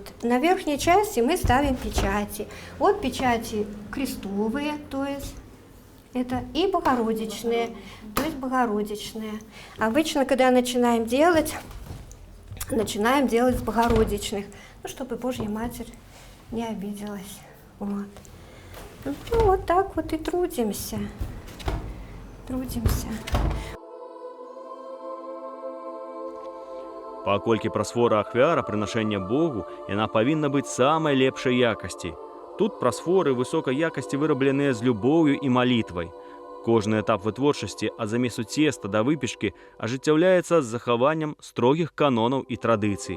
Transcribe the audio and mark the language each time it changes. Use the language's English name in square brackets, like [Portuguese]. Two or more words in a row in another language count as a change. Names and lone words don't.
[Russian] На верхней части мы ставим печати. Вот печати крестовые, то есть это и богородичные, то есть богородичные. Обычно, когда начинаем делать с богородичных, ну, чтобы Божья Матерь не обиделась. Вот. Ну, вот так вот и трудимся. [Belarusian] Паколькі прасфора ахвяра прынашэння Богу, яна павінна быць самай лепшай якасці. Тут прасфоры высокай якасці вырабленыя з любоўю і малітвай. Кожны этап вытворчасці ад замесу цеста да выпечкі ажыццяўляецца з захаваннем строгіх канонаў і традыцый.